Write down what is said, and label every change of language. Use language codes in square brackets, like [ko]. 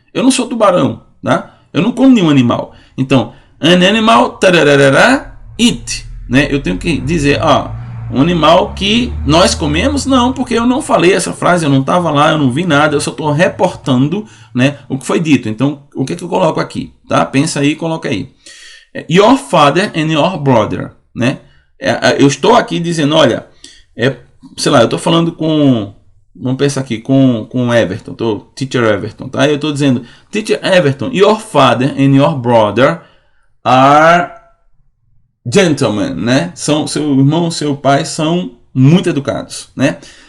[pt] Eu não sou tubarão, tá? Eu não como nenhum animal. Então, [en] an animal eat, [pt] né? Eu tenho que dizer, um animal que nós comemos? Não, porque eu não falei essa frase, eu não estava lá, eu não vi nada, eu só estou reportando, né, o que foi dito. Então, o que é que eu coloco aqui? Tá? Pensa aí e coloca aí. [en] Your father and your brother, né? [pt] Eu estou aqui dizendo, olha, sei lá, eu estou falando com, vamos pensar aqui, com Everton, Teacher Everton, tá? Eu estou dizendo, Teacher Everton, [en] your father and your brother are gentlemen, [pt] né? Seu irmão, seu pai são muito educados, né?